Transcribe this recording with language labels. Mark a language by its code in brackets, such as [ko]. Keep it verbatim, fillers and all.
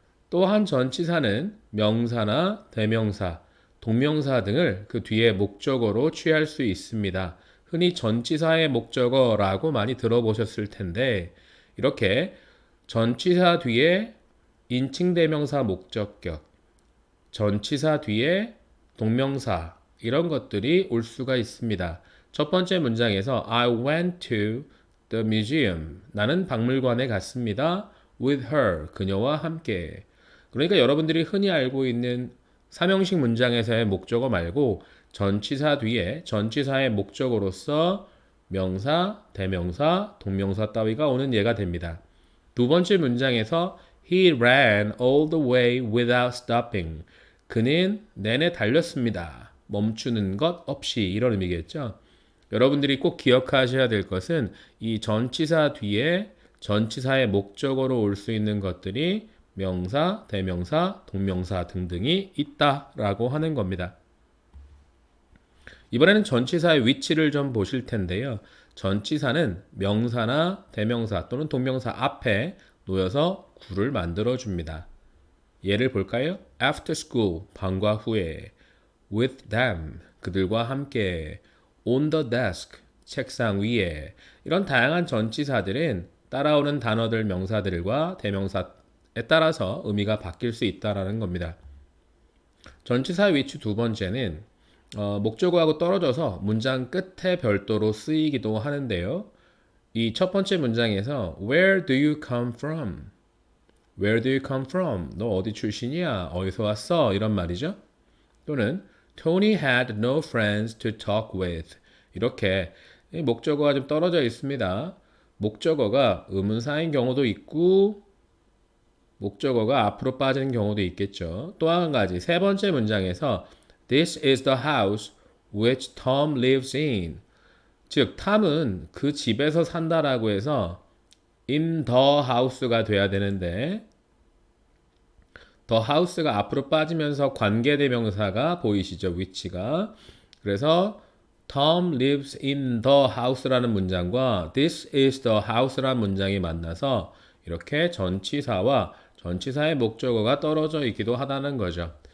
[ko] 또한 전치사는 명사나 대명사, 동명사 등을 그 뒤에 목적어로 취할 수 있습니다. 흔히 전치사의 목적어라고 많이 들어보셨을 텐데 이렇게 전치사 뒤에 인칭 대명사 목적격, 전치사 뒤에 동명사 이런 것들이 올 수가 있습니다. 첫 번째 문장에서 [en] I went to the museum. [ko] 나는 박물관에 갔습니다. [en] With her. [ko] 그녀와 함께. 그러니까 여러분들이 흔히 알고 있는 삼형식 문장에서의 목적어 말고 전치사 뒤에 전치사의 목적어로서 명사, 대명사, 동명사 따위가 오는 예가 됩니다. 두 번째 문장에서 [en] He ran all the way without stopping. [ko] 그는 내내 달렸습니다. 멈추는 것 없이 이런 의미겠죠. 여러분들이 꼭 기억하셔야 될 것은 이 전치사 뒤에 전치사의 목적어로 올 수 있는 것들이 명사, 대명사, 동명사 등등이 있다라고 하는 겁니다. 이번에는 전치사의 위치를 좀 보실 텐데요. 전치사는 명사나 대명사 또는 동명사 앞에 놓여서 구를 만들어 줍니다. 예를 볼까요? [en] After school, [ko] 방과 후에 [en] with them, [ko] 그들과 함께 [en] on the desk, [ko] 책상 위에 이런 다양한 전치사들은 따라오는 단어들, 명사들과 대명사에 따라서 의미가 바뀔 수 있다는 겁니다. 전치사의 위치 두 번째는 어, 목적어하고 떨어져서 문장 끝에 별도로 쓰이기도 하는데요. 이 첫 번째 문장에서 [en] Where do you come from? Where do you come from? [ko] 너 어디 출신이야? 어디서 왔어? 이런 말이죠. 또는 [en] Tony had no friends to talk with. [ko] 이렇게 목적어가 좀 떨어져 있습니다. 목적어가 의문사인 경우도 있고 목적어가 앞으로 빠지는 경우도 있겠죠. 또 한 가지, 세 번째 문장에서 [en] This is the house which Tom lives in. [ko] 즉, 탐은 그 집에서 산다라고 해서 [en] in the house [ko] 가 돼야 되는데 더 하우스가 앞으로 빠지면서 관계대명사가 보이시죠? 위치가. 그래서 [en] Tom lives in the house [ko] 라는 문장과 [en] This is the house [ko] 라는 문장이 만나서 이렇게 전치사와 전치사의 목적어가 떨어져 있기도 하다는 거죠.